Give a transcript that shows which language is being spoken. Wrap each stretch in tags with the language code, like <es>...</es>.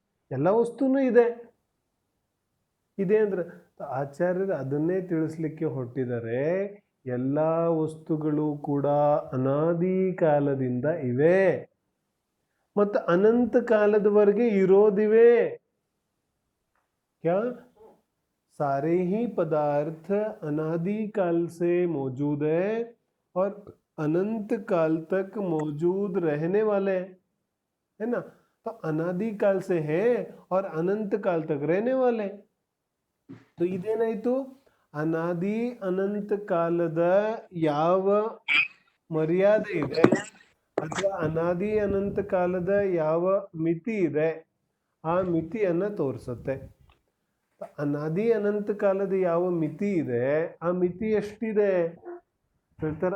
<kn>ಎಲ್ಲ ವಸ್ತುನೂ ಇದೆ, ಇದೆ ಅಂದ್ರೆ. ಆಚಾರ್ಯರು ಅದನ್ನೇ ತಿಳಿಸ್ಲಿಕ್ಕೆ ಹೊರಟಿದ್ದಾರೆ. ಎಲ್ಲ ವಸ್ತುಗಳು ಕೂಡ ಅನಾದಿ ಕಾಲದಿಂದ ಇವೆ ಮತ್ತು ಅನಂತ ಕಾಲದವರೆಗೆ ಇರೋದಿವೆ.</kn> <hi>क्या सारे ही पदार्थ अनादि काल से मौजूद है और अनंत काल तक मौजूद रहने वाले है ना. तो अनादि काल से है और अनंत काल तक रहने वाले.</hi> <kn>तो ಇದೇನಾಯ್ತು? ಅನಾದಿ ಅನಂತ ಕಾಲದ ಯಾವ ಮರ್ಯಾದೆ ಇದೆ ಅಥವಾ ಅನಾದಿ ಅನಂತ ಕಾಲದ ಯಾವ ಮಿತಿ ಇದೆ, ಆ ಮಿತಿಯನ್ನ ತೋರಿಸುತ್ತೆ. ಅನಾದಿ ಅನಂತ ಕಾಲದ ಯಾವ ಮಿತಿ ಇದೆ, ಆ ಮಿತಿ ಎಷ್ಟಿದೆ ಹೇಳ್ತಾರೆ?</kn>